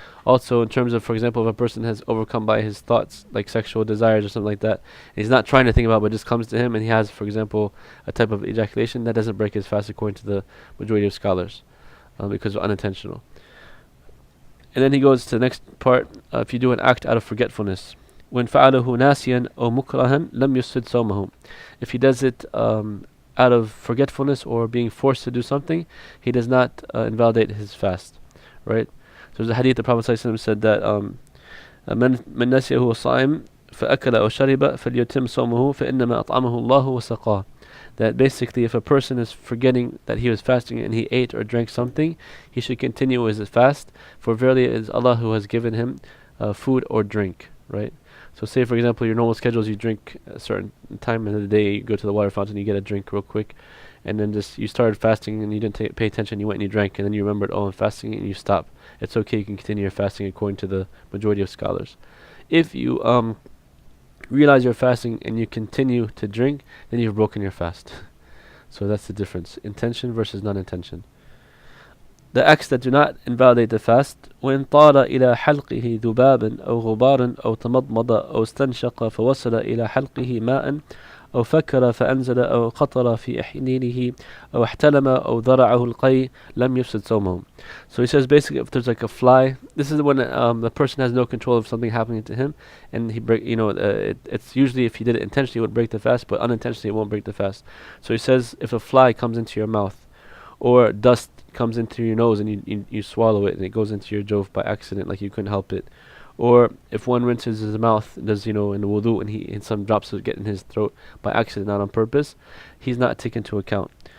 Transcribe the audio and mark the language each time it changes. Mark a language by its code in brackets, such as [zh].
[en] Also, in terms of, for example, if a person has overcome by his thoughts, like sexual desires or something like that, he's not trying to think about it, but it just comes to him, and he has, for example, a type of ejaculation, that doesn't break his fast according to the majority of scholars, because of unintentional. And then he goes to the next part, if you do an act out of forgetfulness. when [ar] فعله ناسيا أو مكرها لم يفسد صومه. [en] If he does it out of forgetfulness or being forced to do something, he does not invalidate his fast, right? So there's a hadith the Prophet ﷺ said that [ar] من نسيه صائم فأكل أو شرب فليتم صومه فإنما أطعمه الله وسقاه. [en] That basically if a person is forgetting that he was fasting and he ate or drank something, he should continue his fast, for verily it is Allah who has given him food or drink, right? So say for example your normal schedule is you drink a certain time in the day, you go to the water fountain, you get a drink real quick, and then just you started fasting and you didn't pay attention, you went and you drank, and then you remembered, oh, I'm fasting, and you stop. It's okay, you can continue your fasting according to the majority of scholars. If you realize you're fasting and you continue to drink, then you've broken your fast. So that's the difference, intention versus non-intention. The acts that do not invalidate the fast: [ar] وإن طار إلى حلقه ذباب أو غبار أو تمضمض أو استنشق فوصل إلى حلقه ماء أو فكر فأنزل أو قطر في حنينه أو احتلم أو ذرعه القي لم يفسد صومه. [en] So he says basically if there's like a fly, this is when the person has no control of something happening to him, and he break, it's usually if he did it intentionally it would break the fast, but unintentionally it won't break the fast. So he says if a fly comes into your mouth, or dust comes into your nose and you swallow it and it goes into your jawf by accident, like you couldn't help it, or if one rinses his mouth, does in the wudu, and some drops would get in his throat by accident, not on purpose, he's not taken into account.